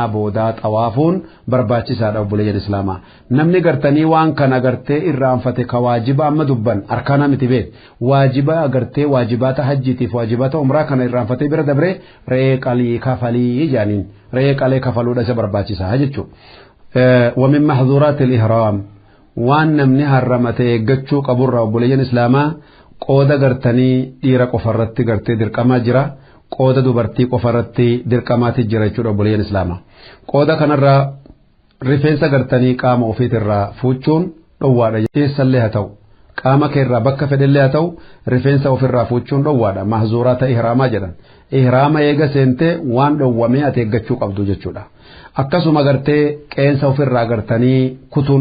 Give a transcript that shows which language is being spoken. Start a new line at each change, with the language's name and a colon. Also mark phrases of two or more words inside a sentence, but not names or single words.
Oromo: boodaa xawaafuun barbaachisaadha buleen islaamaa namni gartanii waan kana gartee irraanfate ka waajiba amma dubban arkaana miti beet waajiba gartee waajibaata hajjiitiif waajibaata umraa kana irraanfatee bira dabre re'ee qalii kafalii jaaniin re'ee qalee kafaluudha isa barbaachisaa jechuu
Arabic: ومن محظورات الإحرام
Oromo: waan namni harramate eeggachuu qaburraa obboleeyyan islaamaa qooda gartanii dhiira qofarratti gartee dirqamaa jira qooda dubartii qofarratti dirqamaati jira jechuudha obboleeyyan islaamaa qooda kanarraa rifeensa gartanii qaama ofiitirraa fuuchuun dhowwaadha keessallee haa ta'u qaama keerraa bakka fedhellee haa ta'u rifeensa ofirraa fuuchuun dhowwaadha mahzuuraata ihraamaa jedhan ihraama eega seentee waan dhowwamee ati eeggachuu qabdu jechuudha akkasuma gartee qeensa ofirraa gartanii kutuun